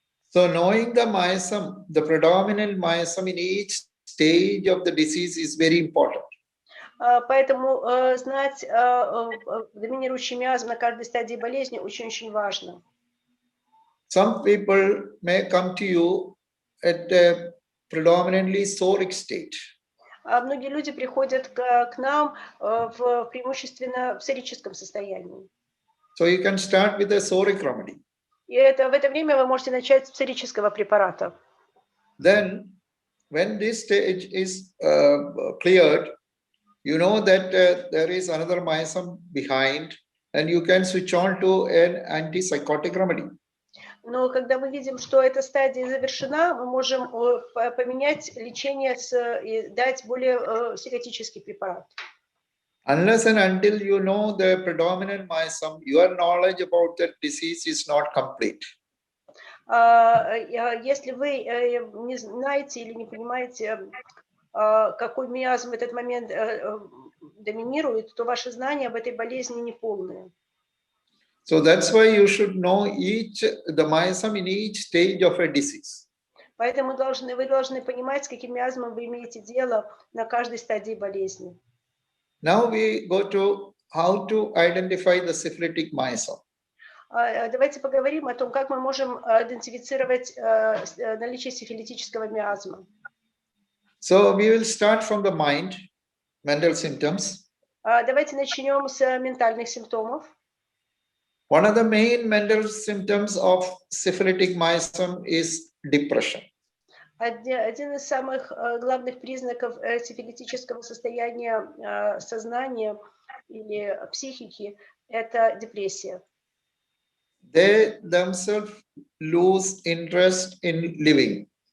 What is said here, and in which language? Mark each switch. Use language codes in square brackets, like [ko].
[en] So knowing the myasm, the predominant myasm in each stage of the disease is very important. [ru] Поэтому знать доминирующий миазм на каждой стадии болезни очень-очень важно. [en] Some people may come to you at a predominantly psoric state. [ru] Многие люди приходят к нам в преимущественно псорическом состоянии. [en] So you can start with a psoric remedy. [ru] И в это время вы можете начать с псорического препарата. [en] Then, when this stage is cleared, you know that there is another myasm behind, and you can switch on to an antipsychotic remedy. [ru] Но когда мы видим, что эта стадия завершена, мы можем поменять лечение и дать более психотический препарат. [en] Unless and until you know the predominant myasm, your knowledge about that disease is not complete. [ru] Если вы не знаете или не понимаете, какой миазм в этот момент доминирует, то ваши знания об этой болезни неполные. [en] So that's why you should know the myasm in each stage of a disease. [ru] Поэтому вы должны понимать, с каким миазмом вы имеете дело на каждой стадии болезни. [en] Now we go to how to identify the syphilitic myasm. [ru] Давайте поговорим о том, как мы можем идентифицировать наличие сифилитического миазма. [en] So we will start from the mind, mental symptoms. [ru] Давайте начнем с ментальных симптомов. [en] One of the main mental symptoms of syphilitic myasm is depression. [ru] Один из самых главных признаков сифилитического состояния сознания или психики – это депрессия. [en] They themselves lose interest in living.